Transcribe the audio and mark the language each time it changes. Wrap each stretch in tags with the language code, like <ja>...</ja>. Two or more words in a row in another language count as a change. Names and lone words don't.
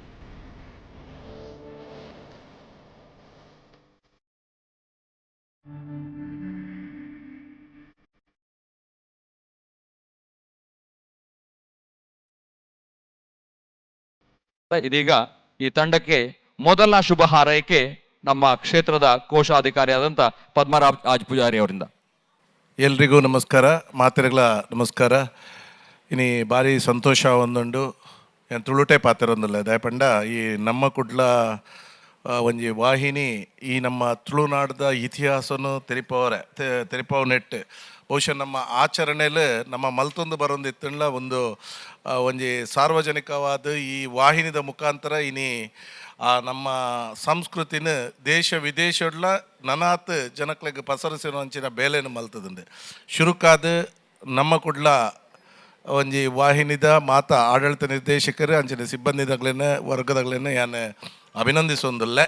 <kn>ಇದೀಗ ಈ ತಂಡಕ್ಕೆ ಮೊದಲ ಶುಭ ಹಾರೈಕೆ ನಮ್ಮ ಕ್ಷೇತ್ರದ ಕೋಶಾಧಿಕಾರಿಯಾದಂಥ ಪದ್ಮರಾಜ್ ಆಜ್ ಪೂಜಾರಿ ಅವರಿಂದ. ಎಲ್ರಿಗೂ ನಮಸ್ಕಾರ,</kn> <tcy>ಮಾತೆರೆಗಳ ನಮಸ್ಕಾರ. ಇನಿ ಭಾರಿ ಸಂತೋಷ ಒಂದುಂಡು ಏನು ತುಳುಟೆ ಪಾತೆರೊಂದಿಲ್ಲ ದಯಪಂಡ ಈ ನಮ್ಮ ಕುಡ್ಲ ಒಂಜಿ ವಾಹಿನಿ ಈ ನಮ್ಮ ತುಳುನಾಡದ ಇತಿಹಾಸನು ತೆರಿಪವ ನೆಟ್ಟು ಬಹುಶಃ ನಮ್ಮ ಆಚರಣೆಯಲ್ಲಿ ನಮ್ಮ ಮಲ್ತೊಂದು ಬರೋಂದಿತ್ತಂಡ್ಲ ಒಂಜಿ ಸಾರ್ವಜನಿಕವಾದ ಈ ವಾಹಿನಿದ ಮುಖಾಂತರ ಇನಿ ನಮ್ಮ ಸಂಸ್ಕೃತಿನ ದೇಶ ವಿದೇಶಡ್ಲ ನನಾತ್ ಜನಕ್ಲೆಗ್ ಪಸರಿಸಿರುವಂಚಿನ ಬೇಲೆನು ಮಲ್ತದಂಡೆ ಶುರುಕಾದ ನಮ್ಮ ಕುಡ್ಲ ಒಂಜಿ ವಾಹಿನಿದ ಮಾತ ಆಡಳಿತ ನಿರ್ದೇಶಕರು ಅಂಚಿನ ಸಿಬ್ಬಂದಿದಾಗ್ಲೇನೆ ವರ್ಗದಾಗ್ಲೇನೆ ಯಾನು ಅಭಿನಂದಿಸೊಂದಿಲ್ಲ.</tcy>